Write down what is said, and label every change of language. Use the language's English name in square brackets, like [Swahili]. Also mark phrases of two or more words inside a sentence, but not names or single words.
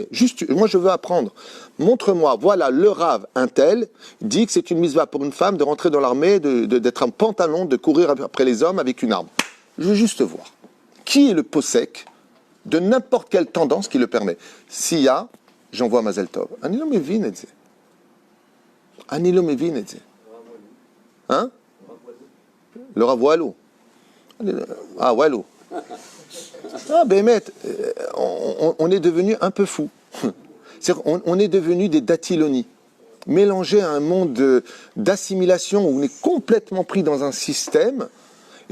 [French] Juste, moi, je veux apprendre. Montre-moi, voilà, le Rav, un tel, dit que c'est une mitzvah pour une femme de rentrer dans l'armée, d'être un pantalon, de courir après les hommes avec une arme. Je veux juste voir. Qui est le possèque de n'importe quelle tendance qui le permet ? S'il y a, j'envoie [Hebrew] מזל טוב. אני לא מבין [French] et c'est. [Hebrew] אני לא מבין [French] et c'est. Hein ? Le Rav Walou. Ah, Walou. Ah, Bémet, on est devenu un peu fou. On est devenu des datiloni. Mélangés à un monde d'assimilation où on est complètement pris dans un système.